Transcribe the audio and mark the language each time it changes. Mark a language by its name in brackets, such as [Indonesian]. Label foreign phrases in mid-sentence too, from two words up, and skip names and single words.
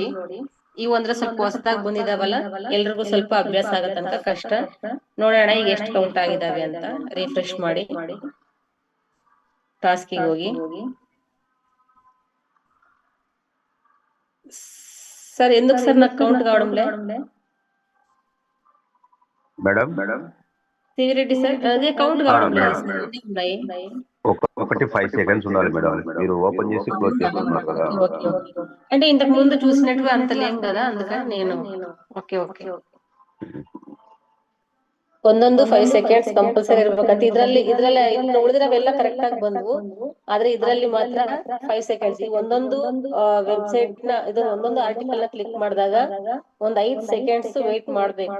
[Kannada] ಇವು ಅಂದ್ರೆ ಸ್ವಲ್ಪ ಹೊಸದಾಗಿ ಬಂದಿದಾವಲ್ಲ, ಎಲ್ರಿಗೂ ಸ್ವಲ್ಪ ಅಭ್ಯಾಸ ಆಗೋ ತನಕ ಕಷ್ಟ. ನೋಡೋಣ ಈಗ ಎಷ್ಟು ಕೌಂಟ್ ಆಗಿದಾವೆ ಅಂತ. ರಿಫ್ರೆಶ್ ಮಾಡಿ ಟಾಸ್ಕಿಗೆ ಹೋಗಿ. [Telugu] ಸರ್ ఎందుకు సార్ నాకు కౌంట్ కావడంలే మేడం? సివిరెడ్డి సార్, అదే కౌంట్ కావడంలే ఉన్నాయి. 5 seconds ఉండాలి మేడం. మీరు ఓపెన్ చేసి క్లోజ్ చేస్తున్నారు కదా. అంటే ఇంతకు ముందు చూసినట్టుగా అంత లేం కదా, అందుకని నేను. ఓకే ఓకే, [Kannada] ಒಂದೊಂದು 5 seconds ಕಂಪಲ್ಸರಿ ಇರ್ಬೇಕಂತ. ಇದ್ರಲ್ಲಿ ಇನ್ನು ಉಳಿದಿರೋವೆಲ್ಲ ಕರೆಕ್ಟ್ ಆಗಿ ಬಂದ್ವು, ಆದ್ರೆ ಇದ್ರಲ್ಲಿ ಮಾತ್ರ 5 seconds. ಈ ಒಂದೊಂದು ವೆಬ್ಸೈಟ್ ನ ಇದನ್ನ ಒಂದೊಂದು ಆರ್ಟಿಕಲ್ ನ ಕ್ಲಿಕ್ ಮಾಡಿದಾಗ ಒಂದ್ 5 seconds ವೇಟ್ ಮಾಡ್ಬೇಕು.